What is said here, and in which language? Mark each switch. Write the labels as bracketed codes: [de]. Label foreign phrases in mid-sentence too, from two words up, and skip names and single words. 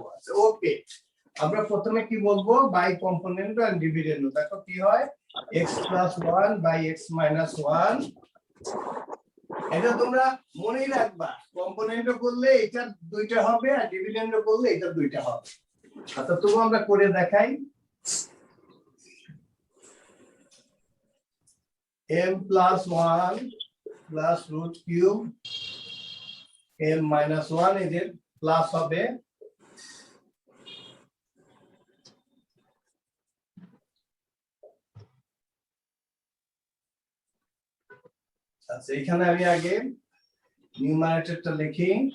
[bn] আচ্ছা, ওকে, আমরা প্রথমে কি বলবো, [en] by component and dividend. [bn] দেখো কি হয়, [en] x plus 1 by x minus 1। [bn] এটা তোমরা মনেই রাখবা, কম্পোনেন্ট করলে এটা দুইটা হবে, আর ডিভিডেন্ড করলে এটা দুইটা হবে। আচ্ছা, তবু আমরা করে দেখাই। [en] m plus 1 plus root cube m minus 1 [bn] এদের প্লাস হবে আচ্ছা, এখানে আমি আগে নিউমারেটরটা লিখি।